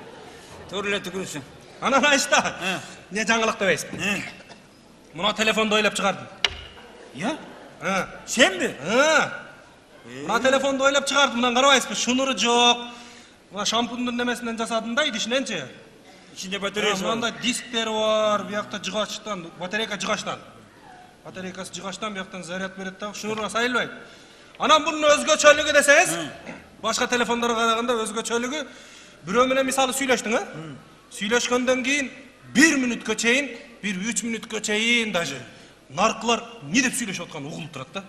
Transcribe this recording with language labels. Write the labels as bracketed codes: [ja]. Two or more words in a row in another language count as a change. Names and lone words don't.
[ky] Туура эле түкүрүсүң. Анан айышта, не жаңылык дебейсиң? Мына телефонду ойлоп чыгардым. Сенби? Мына телефонду ойлоп чыгардым, мындан карабайсызбы? Шунуру жок. Мына шампундун немесинен жасадым да, идишиненчи. [tr] İçinde bataryası var. [ky] Мында дисктери бар, биякта жыгачтан, батарейка жыгачтан. Батарейкасы жыгачтан бияктан заряд берет да, шнурга сайылбайт. Анан бунун өзгөчөлүгү десеңиз, башка телефондорго караганда өзгөчөлүгү, бирөө менен мисалы сүйлөштүң, Сүйлөшкөндөн кийин 1 мүнөткө чейин, 1-3 мүнөткө чейин даже наркылар не деп сүйлөшүп атканы угулуп турат да.